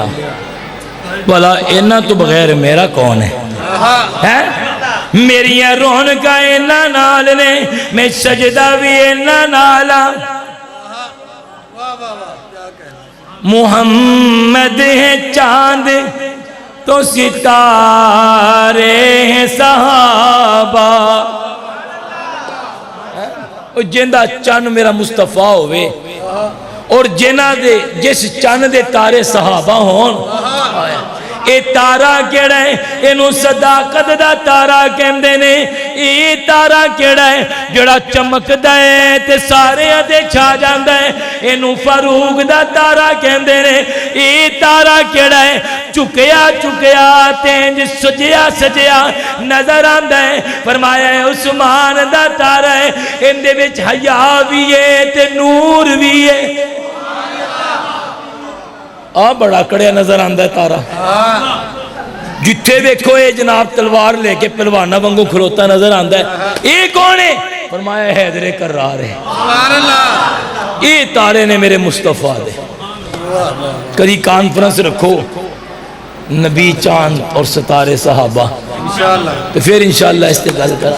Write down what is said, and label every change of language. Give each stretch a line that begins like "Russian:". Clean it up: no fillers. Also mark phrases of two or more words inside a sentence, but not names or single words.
Punjabi: بھلا انہاں تو بغیر میرا کون ہے؟ میریاں رونقاں انہاں نال نے، میں سجدہ بھی انہاں نال.
Urdu: محمد ہے چاند تو ستارے ہیں صحابہ.
Punjabi: جندہ چند میرا مصطفیٰ ہوئے اور جنہ دے جس چند دے تارے صحابہ ہون. اے تارا کیڑا ہے؟ اینو صداقت دا تارا کہندے نے. اے تارا کیڑا ہے جڑا چمکدا ہے تے سارے تے چھا جاندا ہے؟ اینو فاروق دا تارا کہندے نے. اے تارا کیڑا ہے چکیا چکیا تینج سجیا سجیا نظر آندا ہے؟ فرمایا ہے عثمان دا تارا ہے. اندے وچ حیا بھی ہے تے نور بھی ہے. بڑا کڑیا نظر آندا ہے تارا. جتھے دیکھو اے جناب تلوار لے کے پہلوانہ وانگو کھلوتا نظر آندا ہے. اے کون ہے؟ فرمایا حیدر کرار ہے. اے تارے نے میرے مصطفیٰ دے.
Urdu: کبھی کانفرنس رکھو نبی چاند اور ستارے صحابہ تو پھر انشاءاللہ استقبال کرا.